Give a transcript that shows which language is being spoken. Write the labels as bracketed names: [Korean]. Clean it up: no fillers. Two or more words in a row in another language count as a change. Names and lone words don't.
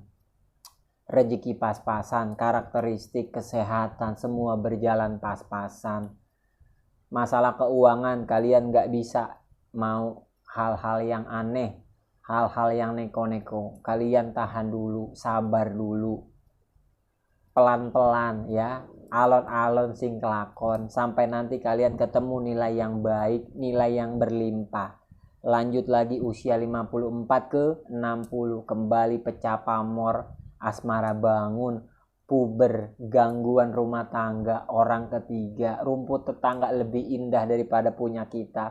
[Indonesian] Rezeki pas-pasan, karakteristik, kesehatan, semua berjalan pas-pasan. Masalah keuangan, kalian gak bisa mau hal-hal yang aneh, hal-hal yang neko-neko. Kalian tahan dulu, sabar dulu, pelan-pelan ya, [Javanese] alon-alon sing kelakon, [Indonesian] sampai nanti kalian ketemu nilai yang baik, nilai yang berlimpah. Lanjut lagi usia 54 ke 60, kembali pecah pamor, asmara bangun, puber, gangguan rumah tangga, orang ketiga, rumput tetangga lebih indah daripada punya kita.